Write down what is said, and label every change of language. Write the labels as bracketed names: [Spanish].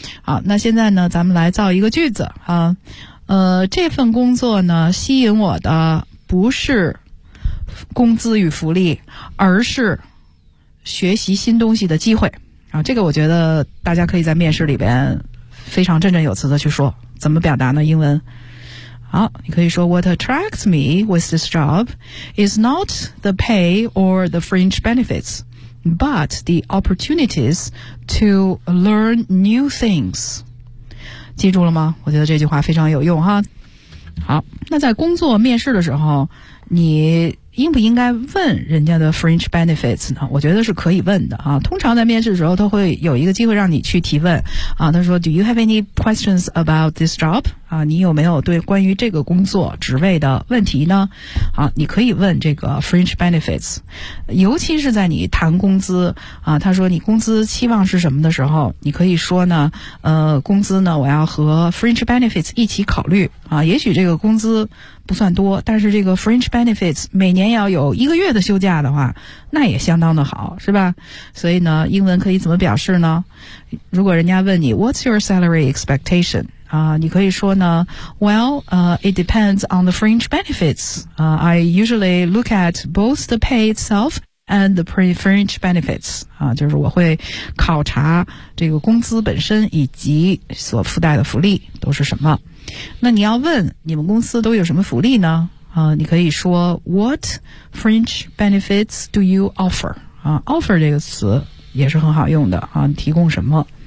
[Chinese] 好，那现在呢咱们来造一个句子啊，这份工作呢吸引我的不是工资与福利，而是学习新东西的机会啊！这个我觉得大家可以在面试里边非常振振有词的去说，怎么表达呢？英文好，你可以说 [English] What attracts me with this job is not the pay or the fringe benefits, but the opportunities to learn new things。 [Chinese] 记住了吗？我觉得这句话非常有用哈。好，那在工作面试的时候你应不应该问人家的 fringe benefits 呢？我觉得是可以问的啊。通常在面试的时候，他会有一个机会让你去提问啊。他说 [English] ，Do you have any questions about this job？ [Chinese] 啊，你有没有对关于这个工作职位的问题呢？啊，你可以问这个 fringe benefits， 尤其是在你谈工资啊，他说你工资期望是什么的时候，你可以说呢，工资呢，我要和 fringe benefits 一起考虑啊。也许这个工资不算多，但是这个 fringe benefits 每年要有一个月的休假的话，那也相当的好，是吧？所以呢，英文可以怎么表示呢？如果人家问你 [English] What's your salary expectation？ [Chinese] 啊，你可以说呢 [English] Well, it depends on the fringe benefits. I usually look at both the pay itself and the fringe benefits. [Chinese] 啊，就是我会考察这个工资本身以及所附带的福利都是什么。那你要问你们公司都有什么福利呢？你可以说 [English] What fringe benefits do you offer？ [Chinese] 啊 ，offer 这个词也是很好用的啊。你提供什么？